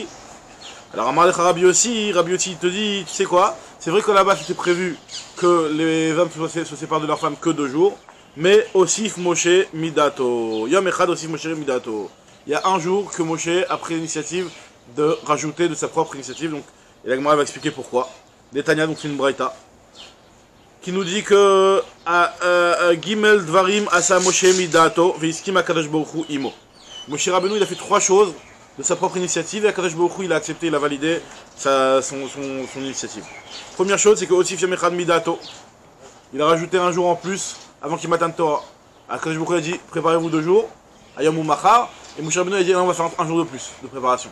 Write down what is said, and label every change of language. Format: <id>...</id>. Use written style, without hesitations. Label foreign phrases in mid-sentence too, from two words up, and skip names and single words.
<fr>Alors</fr> <he>אמר לך רבי יוסי</he> <fr>il te dit, tu sais quoi, c'est vrai que là-bas c'était prévu que les hommes se séparent de leurs femmes que 2 jours, mais</fr> <he>הוסיף משה מדעתו. יום אחד הוסיף משה מדעתו.</he> <fr>Il y a un jour que Moshe a pris l'initiative de rajouter de sa propre initiative, donc, et la Gemara va expliquer pourquoi. Netanya, donc c'est une braïta, qui nous dit que</fr> <he>ג' דברים עשה משה מדעתו והסכים הקדוש ברוך הוא עמו.</he> <fr>Moshe Rabbeinu il a fait 3 choses de sa propre initiative et</fr> <he>הקדוש ברוך הוא</he> <fr>il a accepté, il a validé son initiative. Première chose, c'est que</fr> <he>הוסיף יום אחד מדעתו,</he> <fr>il a rajouté un jour en plus avant qu'il</fr> <he>מתן תורה. הקדוש ברוך הוא</he> <fr>a dit préparez-vous 2 jours,</fr> <he>היום ומחר,</he> <fr>et Moshe Rabbeinu a dit on va faire un jour de plus de préparation.</fr>